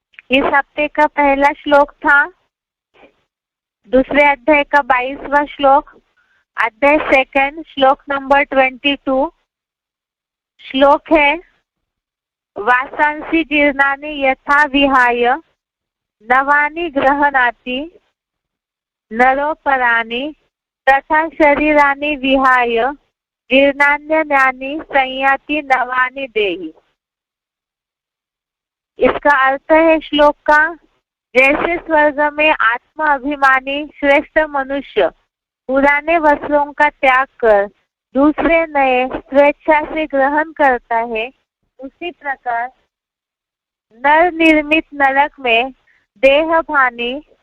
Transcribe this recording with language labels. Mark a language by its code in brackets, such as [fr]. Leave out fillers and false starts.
[hi] इस हफ्ते का पहला श्लोक था दूसरे अध्याय का 22वां श्लोक, अध्याय सेकंड, श्लोक नंबर 22। [sa] श्लोक है वासांसि जीर्णानि यथा विहाय नवानि गृह्णाति नरोपराणि तथा शरीरानि विहाय जीर्णान्यानि संयाति नवानि देहि। [hi] इसका अर्थ है श्लोक का, जैसे स्वर्ग में आत्मा अभिमानी श्रेष्ठ मनुष्य पुराने वस्त्रों का त्याग कर दूसरे नए स्वेच्छा से ग्रहण करता है, उसी प्रकार नर निर्मित नरक में देहभानी